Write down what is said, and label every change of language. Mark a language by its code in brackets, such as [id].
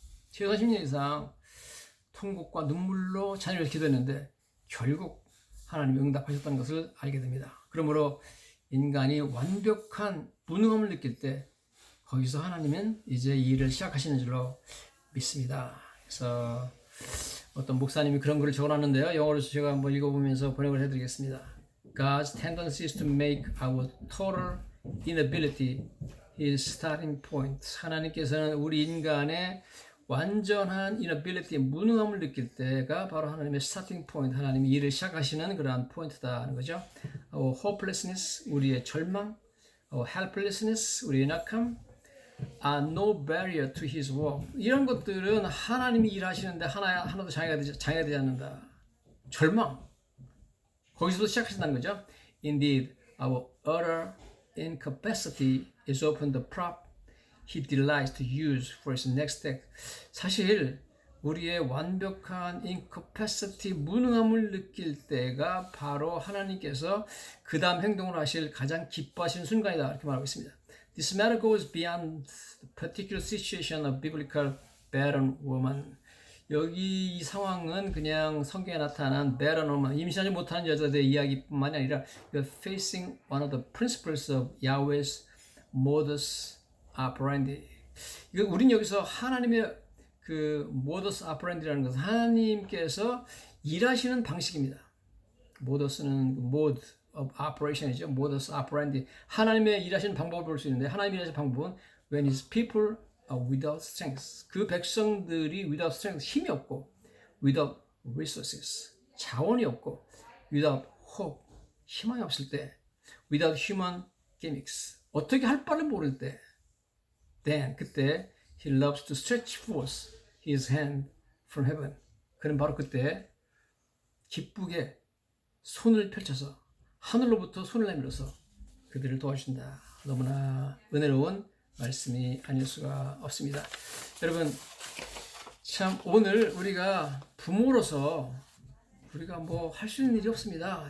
[ko] 최소한 10년 이상 통곡과 눈물로 자녀를 기도했는데 결국 하나님이 응답하셨다는 것을 알게 됩니다. 그러므로 인간이 완벽한 무능함을 느낄 때 거기서 하나님은 이제 이 일을 시작하시는 줄로 믿습니다. 그래서 어떤 목사님이 그런 글을 적어놨는데요. 영어로 제가 한번 읽어보면서 번역을 해드리겠습니다. [en] God's tendency is to make our total inability his starting point. [ko] 하나님께서는 우리 인간의 완전한 inability, 무능함을 느낄 때가 바로 하나님의 starting point, 하나님이 일을 시작하시는 그러한 포인트다는 거죠. [en] Our hopelessness, [ko] 우리의 절망, [en] our helplessness, [ko] 우리의 약함, [en] are no barrier to his work. [ko] 이런 것들은 하나님이 일하시는데 하나도 장애가 되지 않는다. 절망, 거기서도 시작하신다는 거죠. [en] Indeed, our utter incapacity is often the prop he delights to use for his next step. [ko] 사실 우리의 완벽한 incapacity, 무능함을 느낄 때가 바로 하나님께서 그 다음 행동을 하실 가장 기뻐하시는 순간이다 이렇게 말하고 있습니다. [en] This matter goes beyond the particular situation of biblical barren woman. [ko] 여기 이 상황은 그냥 성경에 나타난 barren woman, 임신하지 못하는 여자들의 이야기뿐만이 아니라 [en] you're facing one of the principles of Yahweh's modus operandi. [ko] 우린 여기서 하나님의 그 modus operandi라는 것은 하나님께서 일하시는 방식입니다. modus는 mode of operation이죠. modus operandi. 하나님의 일하시는 방법을 볼 수 있는데 하나님의 일하시는 방법은 [en] when his people are without strength. [ko] 그 백성들이 [en] without strength, [ko] 힘이 없고 [en] without resources, [ko] 자원이 없고 [en] without hope, [ko] 희망이 없을 때 [en] without human gimmicks, [ko] 어떻게 할 바를 모를 때 [en] then, [ko] 그때 [en] he loves to stretch forth his hand from heaven. [ko] 그는 바로 그때 기쁘게 손을 펼쳐서 하늘로부터 손을 내밀어서 그들을 도와준다. 너무나 은혜로운 말씀이 아닐 수가 없습니다. 여러분, 참 오늘 우리가 부모로서 우리가 뭐 할 수 있는 일이 없습니다.